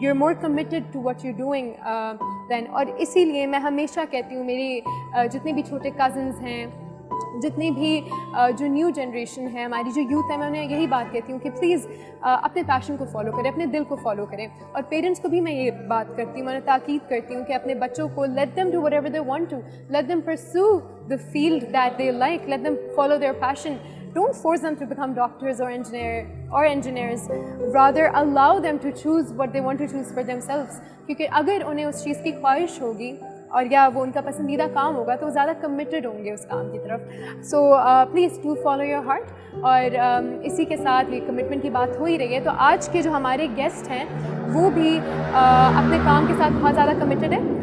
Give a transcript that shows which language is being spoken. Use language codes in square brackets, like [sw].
[en] You are more committed to what you doing then. [hi] और इसीलिए मैं हमेशा कहती हूँ, मेरी जितने भी छोटे कज़न्स हैं, जितनी भी जो न्यू जनरेशन है, हमारी जो यूथ है, मैं उन्हें यही बात कहती हूँ कि प्लीज़ अपने पैशन को फॉलो करें, अपने दिल को फॉलो करें. और पेरेंट्स को भी मैं ये बात करती हूँ, मैं ताकीद करती हूँ कि अपने बच्चों को [en] Let them do whatever they want to, let them pursue the field that they like, let them follow their passion. Don't force them to become doctors or engineers. Rather, allow them to choose what they want to choose for themselves. [hi] क्योंकि अगर उन्हें उस चीज़ की ख्वाहिश होगी और या वो उनका पसंदीदा काम होगा, तो वो ज़्यादा कमिटेड होंगे उस काम की तरफ. [en] So please do follow your heart. [hi] और इसी के साथ ये कमिटमेंट की बात हो ही रही है, तो आज के जो हमारे गेस्ट हैं वो भी अपने काम के साथ बहुत ज़्यादा कमिटेड है.